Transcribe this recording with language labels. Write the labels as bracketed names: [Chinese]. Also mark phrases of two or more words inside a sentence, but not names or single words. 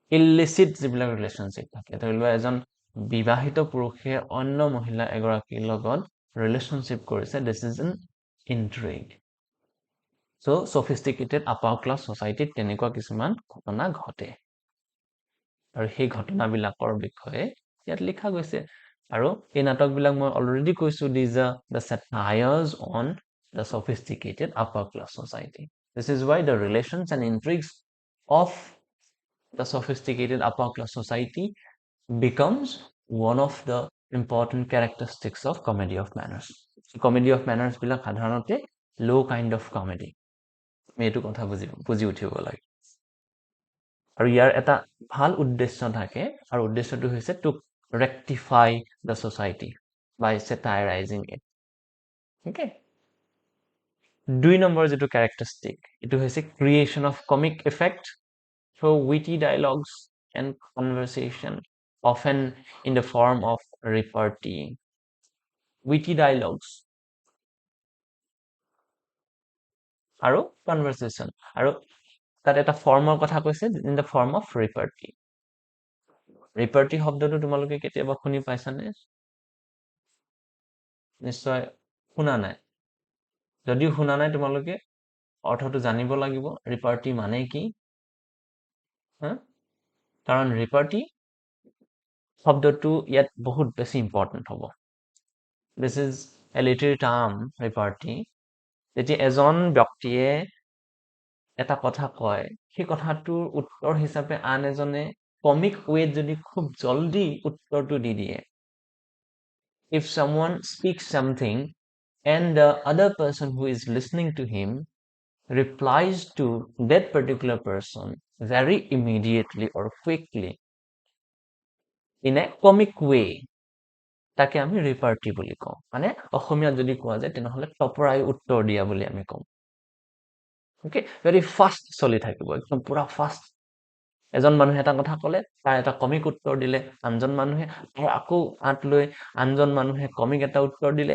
[Assamese] ইলিচিট যিবিলাক ৰিলেশ্যনশ্বিপ থাকে, ধৰি লোৱা এজন বিবাহিত পুৰুষে অন্য মহিলা এগৰাকীৰ লগত ৰিলেশ্যনশ্বিপ কৰিছে, [English] this is an intrigue. so sophisticated upper class society [Assamese] তেনেকুৱা কিছুমান ঘটনা ঘটে আৰু সেই ঘটনাবিলাকৰ বিষয়ে ইয়াত লিখা গৈছে। আৰু এই নাটকবিলাক মই অলৰেডি কৈছো, [English] these are the satires on the sophisticated upper class society. This is why the relations and intrigues of the sophisticated upper class society becomes one of the important characteristics of comedy of manners. Comedy of manners [Assamese] বিলাক সাধাৰণতে [English] low kind of comedy. [Assamese] আমি এইটো কথা বুজি উঠিব লাগে। আৰু ইয়াৰ এটা ভাল উদ্দেশ্য থাকে, আৰু উদ্দেশ্যটো হৈছে [English] to rectify the society by satirizing it. Okay? 2 [Assamese] নম্বৰ যিটো [English] characteristic, [Assamese] এইটো হৈছে [English] creation of comic effect through witty dialogues and conversation, often in the form of repartee. Witty dialogues [Assamese] আৰু conversation, আৰু তাত এটা ফৰ্মৰ কথা কৈছে, [English] in the form of repartee. [Assamese] repartee শব্দটো তোমালোকে কেতিয়াবা শুনি পাইছানে? নিশ্চয় শুনা নাই। যদিও শুনা নাই, তোমালোকে অৰ্থটো জানিব লাগিব, repartee মানে কি? কাৰণ repartee শব্দটো ইয়াত বহুত বেছি ইম্পৰ্টেণ্ট হ'ব। [English] This is a literary term, repartee. [Assamese] যেতিয়া এজন ব্যক্তিয়ে এটা কথা কয়, সেই কথাটোৰ উত্তৰ হিচাপে আন এজনে [English] comic way [Assamese] যদি খুব জলদি উত্তৰটো দি দিয়ে, [English] if someone speaks something and the other person who is listening to him replies to that particular person very immediately or quickly in a comic way, [Assamese] তাকে আমি ৰিপাৰ্টি বুলি কওঁ। মানে অসমীয়াত যদি কোৱা যায় তেনেহ'লে টপৰাই উত্তৰ দিয়া বুলি আমি কওঁ। [English] okay, very fast [Assamese] চলি থাকিব, একদম পুৰা ফাষ্ট। এজন মানুহে এটা কথা ক'লে, তাৰ এটা কমিক উত্তৰ দিলে, আনজন মানুহে আকৌ আঁত লৈ আনজন মানুহে কমিক এটা উত্তৰ দিলে।